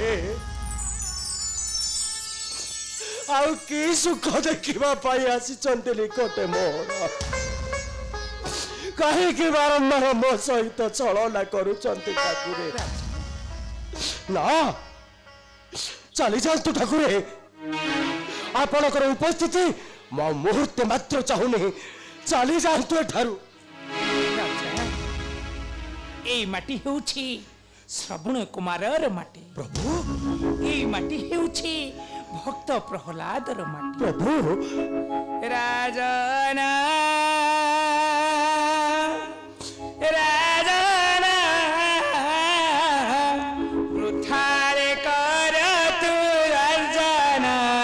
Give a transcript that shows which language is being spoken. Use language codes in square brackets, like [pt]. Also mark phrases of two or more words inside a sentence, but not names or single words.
[or] ଆଉ କି ସୁଖ ଦେଖା ପାଇଁ ଆସିଛନ୍ତି ନିକଟେ ମୋର କାହିଁ ବାରମ୍ବାର ମୋ ସହିତ ଛଳନା କରୁଛନ୍ତି ଠାକୁରେ ନା ଚାଲି ଯାଅନ୍ତୁ ଠାକୁରେ ଆପଣଙ୍କର ଉପସ୍ଥିତି ମୁଁ ମୁହୂର୍ତ୍ତେ ମାତ୍ର ଚାହୁଁନି ଚାଲି ଯାଅନ୍ତୁ ଏଠାରୁ। ଏଇ ମାଟି ହେଉଛି ଶ୍ରବଣ କୁମାରର ମାଟି प्रभु ଏଇ ମାଟି ହେଉଛି ଭକ୍ତ ପ୍ରହ୍ଲାଦର ମାଟି प्रभु ରାଜନା ରାଜନା ବୃଥାରେ କର ତୁ ରାଜନା